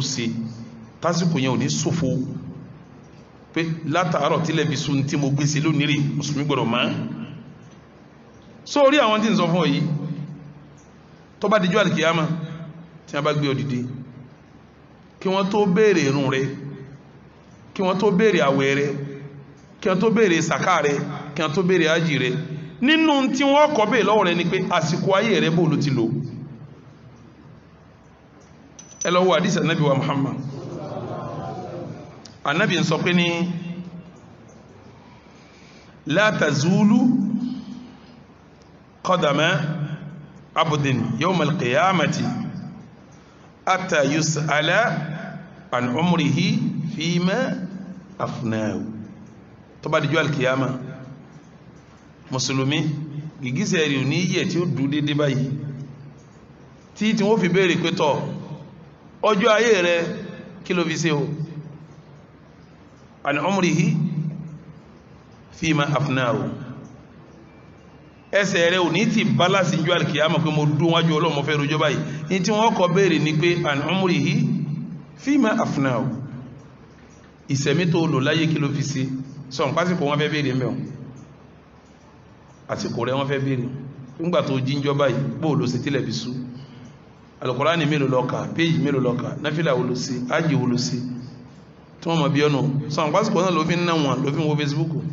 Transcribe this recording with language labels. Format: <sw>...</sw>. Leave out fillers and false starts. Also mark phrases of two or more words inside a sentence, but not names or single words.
<yo>ṣe tásìkò yẹn ò ní ṣòfò pé látàárọ̀ tílẹ̀ fi sun tí mo gbé sí lónìí rè mùsùlùmí gbọ́dọ̀ máa sórí àwọn tí ń sọ fún ọ yìí tó bá dijọ́ àlìkìyàmá tí wọ́n bá gbé ọ dìde kí wọ́n tó béèrè irun rẹ kí wọ́n tó béèrè àwẹ̀ rẹ kí wọ́n tó béèrè sàká rẹ kí wọ́n tó béèrè ájì rẹ nínú tí wọ́n kọ́ béèrè lọ́wọ́ rẹ ni pé àsìkò ayé rẹ bó ló ti lò ẹ lọ wo àdìsí ànábì wa Muhammad ànábì ń sọ pé ní</yo> <ar>لا تزول قدما عبد يوم القيامة حتى يسأل عن عمره فيما أفناه</ar> <yo>tó bá dijọ́ al-qiyama mùsùlùmí gìgísẹ̀ rí ní yẹ̀ tí ó dúdú dédé báyìí tí wọ́n fi béèrè pé tọ́ ọjọ́ ayé rẹ kí ló fi ṣe o</yo> <ar>عن عمره فيما أفناه</ar> <yo>ẹsẹ̀ rẹ ò ní ti balasi njọ́ alkiyama pé mo dún wájú ọlọ́mọ fẹ́ rojọ́ báyìí ní tí wọ́n kọ béèrè ní pé</yo> <ar>عن عمره فيما أفناه</ar> <yo>ìsẹ̀mí tó lò láyé kí ló fi ṣe sọ̀n pásìkò wọ́n fẹ́ béèrè mẹ́wọ̀n àsìkò rẹ̀ wọ́n fẹ́ béèrè nígbà tó jíjọ́ báyìí bóò ló ṣe tílẹ̀ fi sú Al-Qur'ani mélòó ló kà péjì mélòó ló kà náfìlà wo ló ṣe ájì wo ló ṣe tí wọ́n mọ̀ bí ọ̀nà sọ̀n pásìkò náà ló fi ń ná wọn ló fi ń wo Facebook</yo>